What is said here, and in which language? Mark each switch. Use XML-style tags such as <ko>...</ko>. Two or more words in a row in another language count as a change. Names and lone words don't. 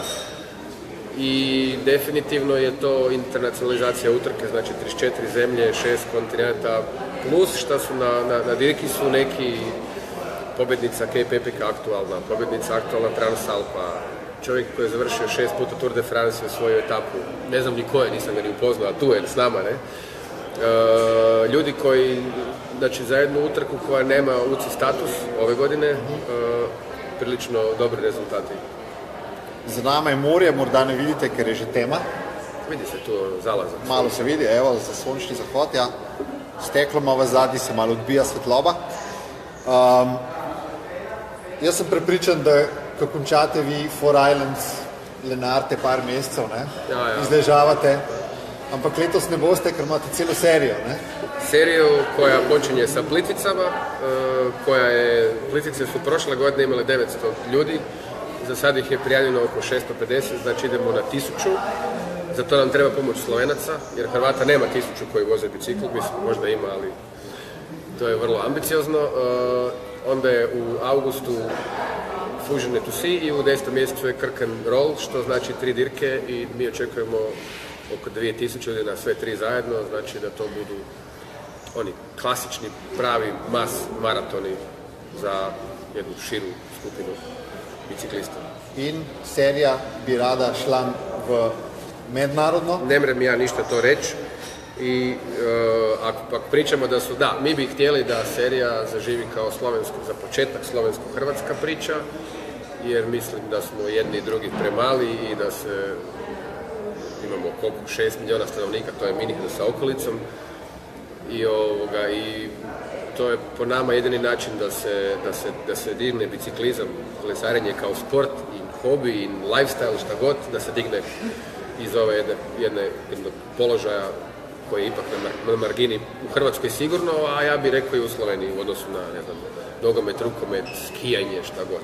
<hr>I definitivno je to internacionalizacija utrke, znači 34 zemlje, 6 kontinenta, plus što su na dirki su neki pobjednica Cape Epica aktualna, pobjednica aktualna Transalpa, čovjek koji je završio 6 puta Tour de France u svoju etapu, ne znam ni ko je, nisam ga ni upoznao, a tu je s nama, ne? Ljudi koji, znači za jednu utrku koja nema UCI status ove godine, prilično dobri rezultati.</hr> <sl>Za nama je morje, morda ne vidite, ker je že tema.</sl> <hr>Vidi se tu zalazak.</hr> <sl>Malo se vidi, evo, za sončni zahod, ja. Steklo malo v zadnji, se malo odbija svetloba. Jaz sem prepričan, da ko končate vi Four Islands, lenarte par mesecev, ne? Ja. Izležavate, ampak letos ne boste, ker imate celo serijo, ne?</sl> <hr>seriju koja počinje sa Plitvicama, Plitvice su prošle godine imale 900 ljudi, za sad ih je prijavljeno oko 650, znači idemo na 1000. Za to nam treba pomoć Slovenaca, jer Hrvata nema 1000 koji voze bicikl, mislim, možda ima, ali to je vrlo ambiciozno. Onda je u augustu Fusion to Sea i u 10. mjesecu je Krk and Roll, što znači 3 dirke i mi očekujemo oko 2000 ljudi na sve 3 zajedno, znači da to budu oni klasični, pravi mas maratoni za jednu širu skupinu biciklista.</hr> <sl>In serija bi rada šla v mednarodno?</sl> <hr>Ne mrem ja ništa to reći i ako pričamo da su, da, mi bi htjeli da serija zaživi kao za početak slovensko-hrvatska priča, jer mislim da smo jedni i drugi premali i da se imamo koliko 6 milijuna stanovnika, to je Minihna sa okolicom i to je po nama jedini način da se digne biciklizam, kolesarenje kao sport i hobi i lifestyle, šta god, da se digne iz ove jednog položaja koji je ipak na margini u Hrvatskoj sigurno, a ja bih rekao i u Sloveniji u odnosu na, ne znam, nogomet, rukomet, skijanje, šta god.</hr>